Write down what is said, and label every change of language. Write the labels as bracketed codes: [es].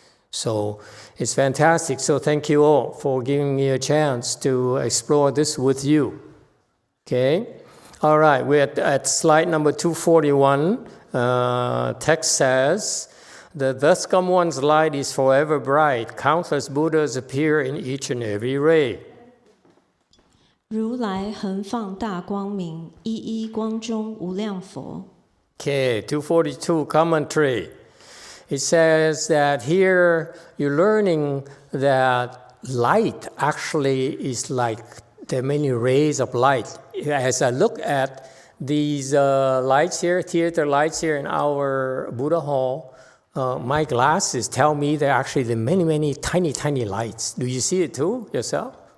[en] So it's fantastic. So thank you all for giving me a chance to explore this with you. Okay? All right, we're at slide number 241. Text says, the thus come one's light is forever bright. Countless Buddhas appear in each and every ray. [zh] 如来恒放大光明，一一光中无量佛。 [en] Okay, 242 commentary. It says that here you're learning that light actually is like there are many rays of light. As I look at these lights here, theater lights here in our Buddha hall, my glasses tell me there are actually many, many tiny, tiny lights. Do you see it too yourself?